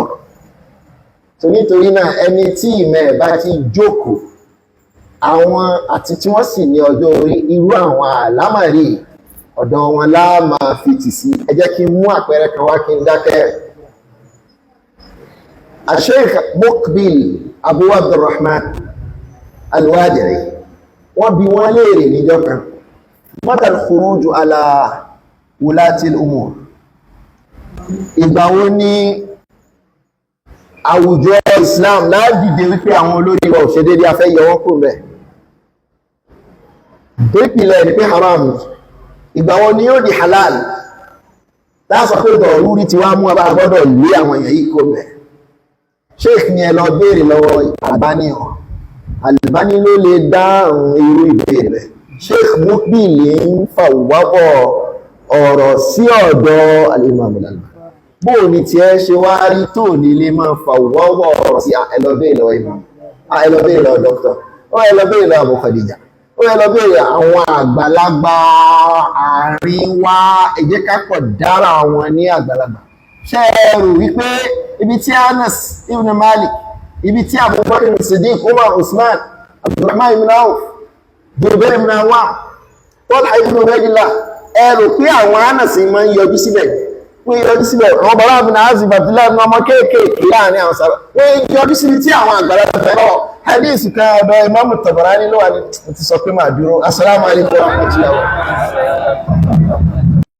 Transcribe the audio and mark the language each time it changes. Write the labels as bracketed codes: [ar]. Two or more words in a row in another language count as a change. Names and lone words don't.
[yo] Nítorí náà ẹni tí ìmọ̀ ẹ̀ bá ti jókòó, àwọn àti tí wọ́n sì ní ọjọ́ orí, irú àwọn àlámàrí ọ̀dọ̀ wọn láàmà fìtì sí. Ẹ jẹ́ kí n mú àpẹẹrẹ kan wá kí n dákẹ́. Sheikh Muqbil Abu Abdurrahman Al-Wadi'i, wọ́n bi wọ́n léèrè níjọ́ kan, [ar] متى الخروج على ولاة الأمور. [yo] Ìgbà wo ni àwùjọ Islam láàdìde wípé àwọn olórí wa ò ṣe dédé afẹ́ yọ wọ́n kò mẹ́? Tó ìpìlẹ̀ ní pé haram. Ìgbà wo ni yóò di halal? Láàsọ pé dọ̀rúrí ti wá mú ọba gbọ́dọ̀ lé àwọn èèyàn yìí kò mẹ́. Sheikh ni ẹ lọ béèrè lọ́wọ́ Albani hàn. Albani ló lè dáhùn irú ìbéèrè rẹ̀. Sheikh Muqbil ń fàwọ́bọ̀ ọ̀rọ̀ sí ọ̀dọ̀ al-Imam al-Albani. Bóò ni tí ẹ ṣe wá rí tó ní lè máa fàwọ́wọ́ ọ̀rọ̀ sí ẹlọ́bẹ̀ ìlọ ìmọ̀, ẹlọ́bẹ̀ ìlọ dọ́kítọ̀, ó ẹlọ́bẹ̀ ìlọ Abu Khadija, ó ẹlọ́bẹ̀ ìlọ àwọn àgbàlagbà àríwá, ẹ jẹ́ ká pọ̀ dára wọn ní àgbàlagbà. Ṣé ẹ rò wípé ibi tí Anas ibn Malik, ibi tí Abubakar Siddiq, Umar, Usman, Abdurrahman ibn Auf, Jubair ibn Awwam, Talha ibn Ubaydillah, ẹ rò pé àwọn Anas máa ń yọjú síbẹ̀? Wọ́n yọjú síbẹ̀, àwọn bàbá mi náà sì bàtílá ní ọmọ kéèkéèké láàrin àwọn sábà. Wọ́n yọjú síbi tí àwọn àgbàlagbà fẹ́ràn. Hadith kan ọ̀dọ̀ Imam Tabarani ló wà ní ti sọ pé máa dúró. [ar] السلام عليكم ورحمة الله وبركاته.